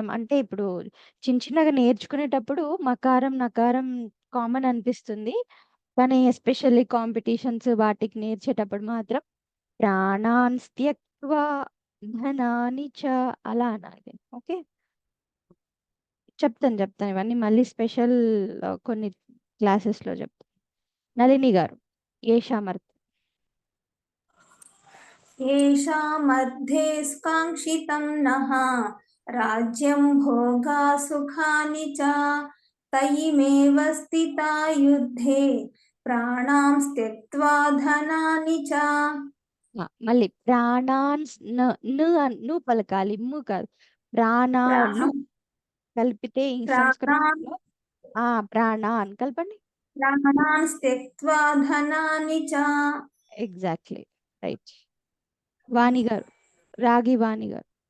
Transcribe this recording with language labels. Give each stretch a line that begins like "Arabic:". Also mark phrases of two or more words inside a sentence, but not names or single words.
Telugu: అంటే ఇప్పుడు చిన్న చిన్నగా నేర్చుకునేటప్పుడు మకారం నకారం కామన్ అనిపిస్తుంది కానీ
English: especially competitions
Telugu: వాటికి నేర్చేటప్పుడు మాత్రం
Sanskrit: ప్రాణాన్ త్యక్త్వ ధనాని చ
Telugu: అలా అనాలి ఓకే చెప్తాను ఇవన్నీ మళ్ళీ స్పెషల్ కొన్ని క్లాసెస్లో చెప్తాను నళిని గారు ఏషామర్థ
Sanskrit: येषामर्थे काङ्क्षितं नः राज्यं भोगा सुखानि च तयिमेव स्थिता युद्धे प्राणां त्यक्त्वा धनानि च
Telugu: మళ్ళీ ప్రాణాన్ ను పలకాలి ము కాదు ప్రాణాలు కలిపితే ఈ సంస్కృతంలో ప్రాణాన్ కలపండి
Sanskrit: ప్రాణాన్ त्यक्त्वा धनानि च
English: exactly right
Telugu: వాణి గారు రాగి వాణి గారు